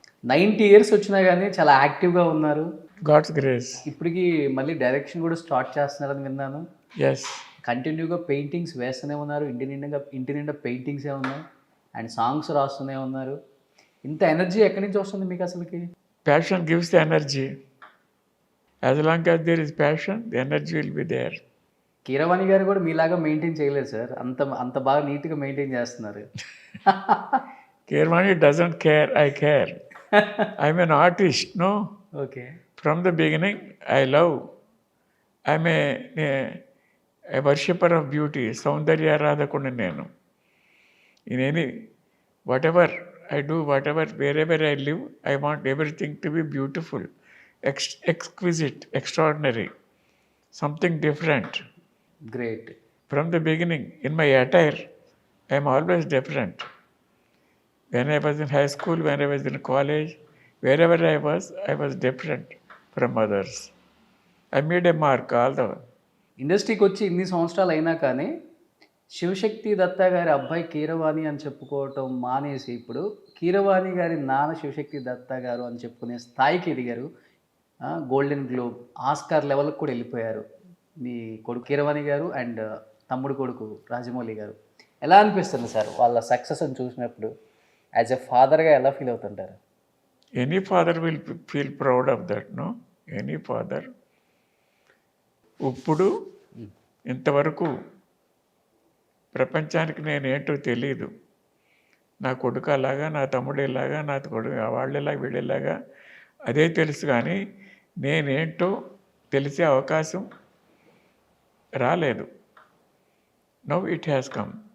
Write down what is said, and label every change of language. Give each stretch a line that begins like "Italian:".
Telugu: 90 years వచ్చినా కానీ చాలా యాక్టివ్గా ఉన్నారు.
English: God's grace.
Telugu: ఇప్పటికి మళ్ళీ డైరెక్షన్ కూడా స్టార్ట్ చేస్తున్నారని విన్నాను.
English: Yes.
Telugu: కంటిన్యూగా పెయింటింగ్స్ వేస్తూనే ఉన్నారు. ఇంటి నిండా పెయింటింగ్సే ఉన్నాయి అండ్ సాంగ్స్ రాస్తూనే ఉన్నారు. ఇంత ఎనర్జీ ఎక్కడి నుంచి వస్తుంది మీకు అసలుకి?
English: Passion gives the energy. As long as there is passion, the energy will be there.
Telugu: Keeravani గారు కూడా మీలాగా మెయింటైన్ చేయలేదు సార్. అంత బాగా నీట్గా మెయింటైన్ చేస్తున్నారు.
English: Kirmani doesn't care, I care. I'm an artist, no? Okay. From the beginning, I love. I'm a worshipper of beauty.
Telugu: Saundarya Radhakunda nenu.
English: In any, whatever I do, wherever I live, I want everything to be beautiful, exquisite, extraordinary, something different. Great. From the beginning, in my attire, I am always different. When I was in high school, when I was in college, wherever I was different from others. I made a mark all the way.
Telugu: ఇండస్ట్రీకి వచ్చి ఇన్ని సంవత్సరాలు అయినా కానీ శివశక్తి దత్త గారి అబ్బాయి కీరవాణి అని చెప్పుకోవటం మానేసి ఇప్పుడు కీరవాణి గారి నాన్న శివశక్తి దత్త గారు అని చెప్పుకునే స్థాయికి ఎదిగారు. గోల్డెన్ గ్లోబ్, ఆస్కార్ లెవెల్కి కూడా వెళ్ళిపోయారు మీ కొడుకు కీరవాణి గారు అండ్ తమ్ముడు కొడుకు రాజమౌళి గారు. ఎలా అనిపిస్తుంది సార్ వాళ్ళ సక్సెస్ని చూసినప్పుడు?
English: as a ఫాదర్గా
Telugu: ఎలా ఫీల్ అవుతుంటారు?
English: Any father will feel proud of that, no? Any father.
Telugu: ఇప్పుడు ఇంతవరకు ప్రపంచానికి నేనేంటో తెలియదు. నా కొడుకు అలాగా, నా తమ్ముడు ఇలాగా, నా కొడుకు వాళ్ళలాగా, వీళ్ళలాగా అదే తెలుసు. కానీ నేనేంటో తెలిసే అవకాశం రాలేదు.
English: Now it has come.